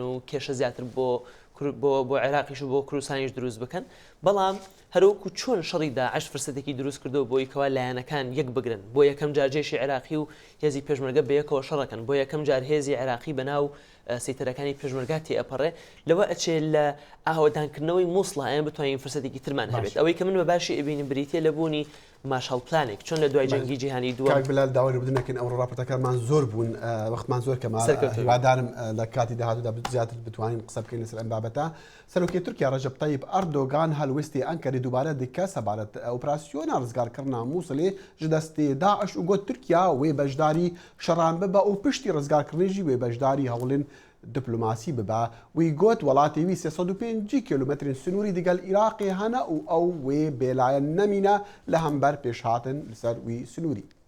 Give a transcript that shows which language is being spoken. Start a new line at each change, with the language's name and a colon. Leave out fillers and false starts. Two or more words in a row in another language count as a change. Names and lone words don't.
Central Kurdish: و کێشە زیاتر بۆ عێراقیش و بۆ کوردستانیش دروست بکەن بەڵام هەروەکو چۆن شەڕی داعش فرسەتێکی دروست کردو بۆی کەوا لایەنەکان یەک بگرن بۆ یەکەم جار جێشی عێراقی و هێزی پێشمەرگە بەیەکەوە شەڕەکەن بۆ یەکەم جار هێزی عێراقی بەناو سەیتەرەکانی پێشمەرگاتی ئەپەڕێ لەوە ئەچێت لە ئاوەدانکردنەوەی مووسڵ ئەیان بتوانین فرسەتێکی ترمان هەبێت ئەوەی کە من بە باشی ئەبینم بریتە لە بوونی ماشەڵ پلانێک چۆن لە دوای جەنگی جیهانی دووەم بلال داوای بدنەکەن ئەو ڕاپۆرتەکانمان زۆر بوون وەختمان زۆر کەما هیوادارم لە کاتی داهاتوودا زیاتر بتوانین قسە بکەین لەسەر ئەم بابەتە سەرۆکی تورکیا ڕەجەب تایب ئەردۆغان هەڵویستی ئەنکەرە دووبارە دیکە سەبارەت ئۆپراسیۆنە ڕزگارکردنا مووسڵێ
Kurdish: ji destê Daeş û got Tirkiya wê beşdarî şeran bibe û piştî rizgarkirinê jî wê beşdarî hewlên diplomasî bibe. Wî got welatê wî 305 kilometrên sinûrî digel Iraqê hene û ew wê bêlaye nemîne li hember pêşhatin li ser wî sinûrî.